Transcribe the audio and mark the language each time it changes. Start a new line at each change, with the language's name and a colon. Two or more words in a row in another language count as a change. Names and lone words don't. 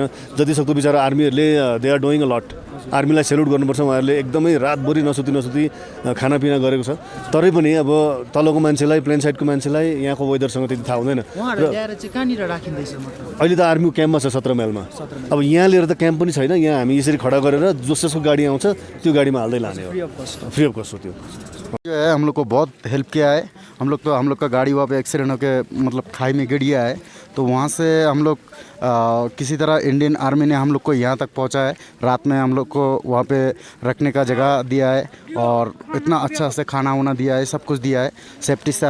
Nepali: जतिसक्दो बिचरा आर्मीहरूले
English: they are doing a lot.
Nepali: आर्मीलाई सेल्युट गर्नुपर्छ, उहाँहरूले एकदमै रातभरि नसुती खानापिना गरेको छ। तरै पनि अब तलको मान्छेलाई,
English: plain sideको
Nepali: मान्छेलाई यहाँको वेदरसँग त्यति थाहा हुँदैन। अहिले त आर्मीको क्याम्पमा छ 17 माइलमा। अब यहाँ लिएर त क्याम्प पनि छैन, यहाँ हामी यसरी खडा गरेर जसको गाडी आउँछ त्यो गाडीमा हाल्दै लाने हो,
English: free of cost
Nepali: हो। त्यो
Hindi: जो है हम लोग को बहुत हेल्प किया है। हम लोग का गाड़ी वहाँ पे एक्सीडेंट होके मतलब खाई में गिर गया है, तो वहाँ से हम लोग किसी तरह
English: Indian army
Hindi: ने हम लोग को यहाँ तक पहुँचा है। रात में हम लोग को वहाँ पे रखने का जगह दिया है और इतना अच्छा से खाना वाना दिया है, सब कुछ दिया है सेफ्टी से।